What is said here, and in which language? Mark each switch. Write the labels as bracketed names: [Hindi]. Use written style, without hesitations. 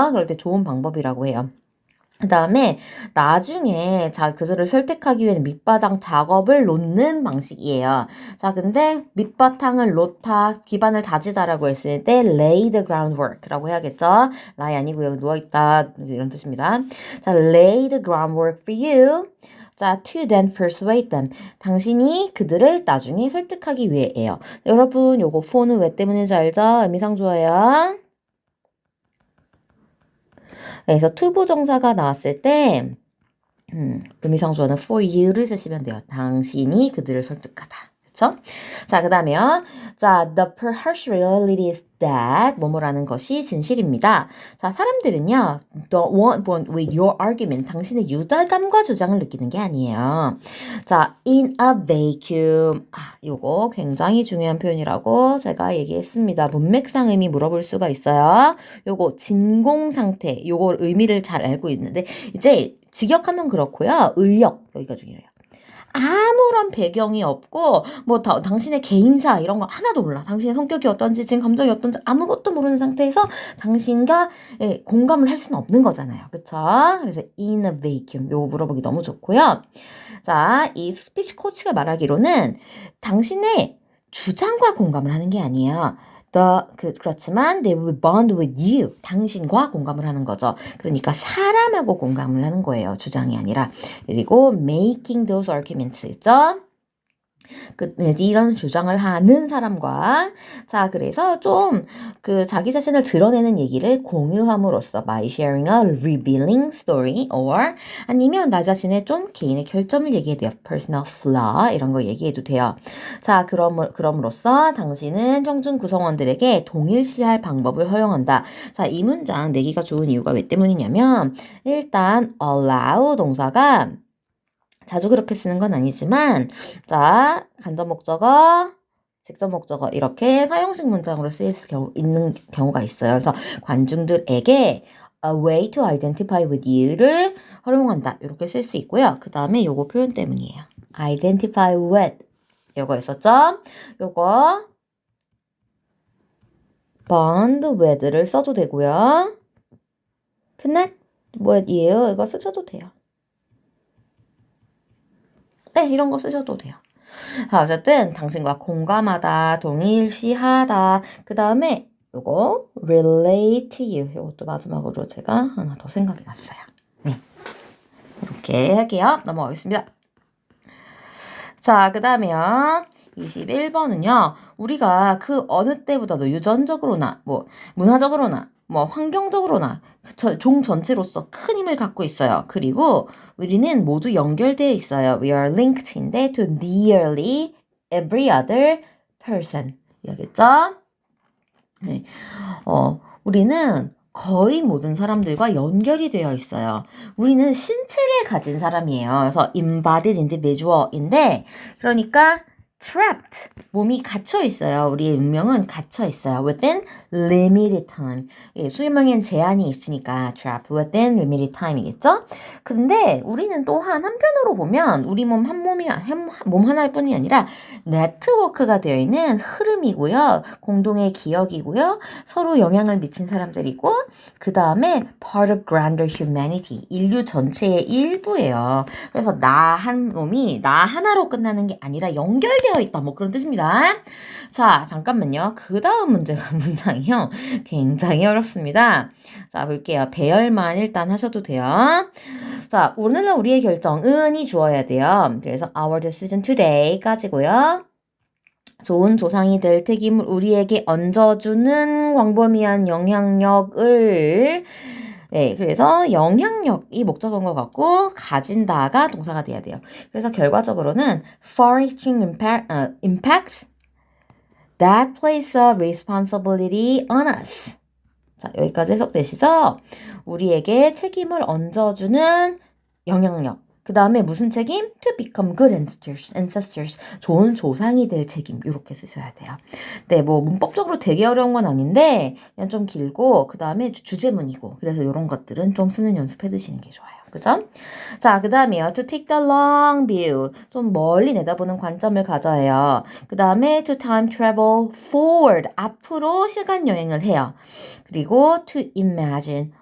[Korean] 그럴 때 좋은 방법이라고 해요. 그 다음에 나중에 그들을 설득하기 위해 밑바탕 작업을 놓는 방식이에요. 자, 근데 밑바탕을 놓다, 기반을 다지다라고 했을 때 [English] lay the groundwork [Korean] 라고 해야겠죠? lie 아니고요. 누워있다 이런 뜻입니다. [English] 자, lay the groundwork for you. 자, to then persuade them. [Korean] 당신이 그들을 나중에 설득하기 위해예요. 여러분, 요거 for는 왜 때문인지 알죠? 의미상주어예요. 그래서 to 부정사가 나왔을 때 의미상주어는 for you를 쓰시면 돼요. 당신이 그들을 설득하다. 그쵸? 자, 그 다음에요. [English] 자, the harsh reality is that [Korean] 뭐뭐라는 것이 진실입니다. [English] 자, [Korean] 사람들은요, [English] don't want with your argument. [Korean] 당신의 유달감과 주장을 느끼는 게 아니에요. [English] 자, in a vacuum. [Korean] 아, 요거 굉장히 중요한 표현이라고 제가 얘기했습니다. 문맥상 의미 물어볼 수가 있어요. 요거 진공 상태. 요거 의미를 잘 알고 있는데, 이제 직역하면 그렇고요. 의역. 여기가 중요해요. 아무런 배경이 없고 뭐 당신의 개인사 이런 거 하나도 몰라. 당신의 성격이 어떤지 지금 감정이 어떤지 아무것도 모르는 상태에서 당신과 공감을 할 수는 없는 거잖아요. 그쵸? 그래서 [English] in a vacuum [Korean] 요거 물어보기 너무 좋고요. 자, 이 스피치 코치가 말하기로는 당신의 주장과 공감을 하는 게 아니에요. 그렇지만 [English] they will bond with you. [Korean] 당신과 공감을 하는 거죠. 그러니까 사람하고 공감을 하는 거예요. 주장이 아니라. 그리고 [English] making those arguments [Korean] 있죠. 이런 주장을 하는 사람과 자, 그래서 좀 자기 자신을 드러내는 얘기를 공유함으로써 [English] by sharing a revealing story or [Korean] 아니면 나 자신의 좀 개인의 결점을 얘기해도 돼요. [English] personal flaw [Korean] 이런 거 얘기해도 돼요. 자, 그럼으로써 당신은 청중 구성원들에게 동일시할 방법을 허용한다. 자, 이 문장 내기가 좋은 이유가 왜 때문이냐면 일단 allow 동사가 자주 그렇게 쓰는 건 아니지만 자, 간접 목적어, 직접 목적어 이렇게 사용식 문장으로 쓰일 있는 경우가 있어요. 그래서 관중들에게 [English] a way to identify with you [Korean] 를 활용한다. 이렇게 쓸 수 있고요. 그 다음에 요거 표현 때문이에요. [English] identify with [Korean] 요거 있었죠? 요거 [English] bond with [Korean] 를 써도 되고요. [English] connect with you [Korean] 이거 쓰셔도 돼요. 네, 이런 거 쓰셔도 돼요. 자, 어쨌든 당신과 공감하다, 동일시하다. 그 다음에 요거 [English] relate to you. [Korean] 요것도 마지막으로 제가 하나 더 생각이 났어요. 네, 이렇게 할게요. 넘어가겠습니다. 자, 그 다음에요. 21번은요. 우리가 그 어느 때보다도 유전적으로나 뭐 문화적으로나 뭐 환경적으로나 종 전체로서 큰 힘을 갖고 있어요. 그리고 우리는 모두 연결되어 있어요. [English] We are linked인데 to nearly every other person. [Korean] 이해겠죠? 네. 우리는 거의 모든 사람들과 연결이 되어 있어요. 우리는 신체를 가진 사람이에요. 그래서 [English] embodied individual [Korean] 인데, 그러니까 trapped, 몸이 갇혀 있어요. 우리의 운명은 갇혀 있어요. [English] within limited time. [Korean] 예, 수명엔 제한이 있으니까 [English] trapped within limited time [Korean] 이겠죠? 근데 우리는 또한 한편으로 보면 우리 몸 몸 하나일 뿐이 아니라 네트워크가 되어 있는 흐름이고요. 공동의 기억이고요. 서로 영향을 미친 사람들이고 그 다음에 [English] part of grander humanity, [Korean] 인류 전체의 일부예요. 그래서 나 한 놈이 나 하나로 끝나는 게 아니라 연결되어 있다. 뭐 그런 뜻입니다. 자, 잠깐만요. 그 다음 문장이요. 굉장히 어렵습니다. 자, 볼게요. 배열만 일단 하셔도 돼요. 자, 오늘날 우리의 결정은이 주어야 돼요. 그래서 [English] our decision today [Korean] 까지고요. 좋은 조상이 될 책임을 우리에게 얹어주는 광범위한 영향력을 네, 그래서 영향력이 목적어인 것 같고 가진다가 동사가 돼야 돼요. 그래서 결과적으로는 [English] far-reaching impacts that place a responsibility on us. [Korean] 자, 여기까지 해석되시죠? 우리에게 책임을 얹어주는 영향력. 그 다음에 무슨 책임? [English] To become good ancestors. [Korean] 좋은 조상이 될 책임. 이렇게 쓰셔야 돼요. 네, 뭐 문법적으로 되게 어려운 건 아닌데 그냥 좀 길고 그 다음에 주제문이고 그래서 이런 것들은 좀 쓰는 연습해 두시는 게 좋아요. 그죠? 자, 그 다음에요. [English] To take the long view. [Korean] 좀 멀리 내다보는 관점을 가져야 해요. [English] 그 다음에 to time travel forward. [Korean] 앞으로 시간 여행을 해요. [English] 그리고 to imagine.